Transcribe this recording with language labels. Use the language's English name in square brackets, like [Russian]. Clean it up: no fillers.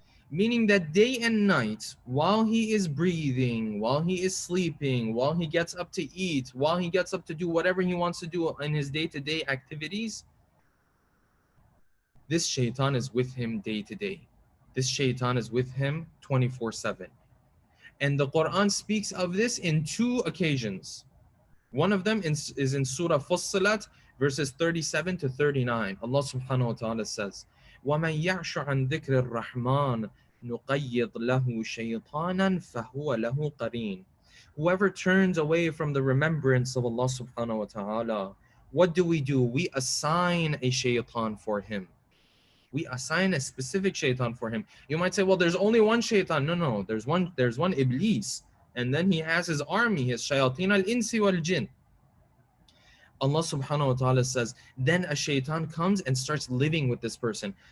[English] Meaning that day and night, while he is breathing, while he is sleeping, while he gets up to eat, while he gets up to do whatever he wants to do in his day-to-day activities, this shaitan is with him day to day. This shaitan is with him 24/7. And the Quran speaks of this in two occasions. One of them is in Surah Fussilat, verses 37 to 39. Allah subhanahu wa ta'ala says, [Arabic] وَمَنْ يَعْشُ عَنْ ذِكْرِ الرَّحْمَنِ نُقَيِّضْ لَهُ شَيْطَانًا فَهُوَ لَهُ قَرِينٌ. [English] Whoever turns away from the remembrance of Allah subhanahu wa ta'ala, what do? We assign a shaitan for him. We assign a specific shaitan for him. You might say, well, there's only one shaitan. No, there's one Iblis. And then he has his army, his [Arabic] shayateen al-insi wal-jinn. [English] Allah subhanahu wa ta'ala says, then a shaitan comes and starts living with this person.